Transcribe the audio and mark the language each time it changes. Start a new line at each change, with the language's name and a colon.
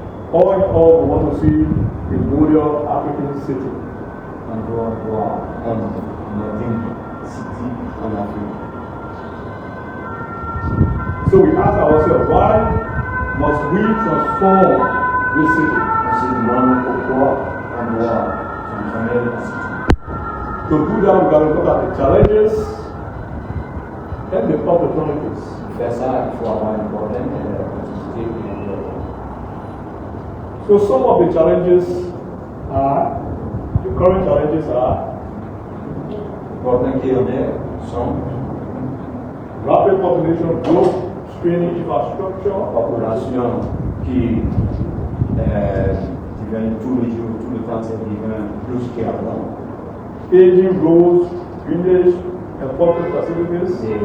English: All in all, we want to see a model African city.
French: On doit voir un modèle
English: city
French: en Afrique.
English: So we ask ourselves, why must we transform this city?
French: On se demande pourquoi on doit transformer la
English: city. To do that, we got to look at the challenges and the opportunities.
French: Pour faire ça, il faut avoir un problème et la possibilité.
English: So some of the challenges are, the current challenges are,
French: Problèmes qui sont
English: rapid population growth, straining infrastructure,
French: population qui devient tous les jours, tout le temps, ça devient plus qu'avant.
English: aging roads, drainage, and public facilities,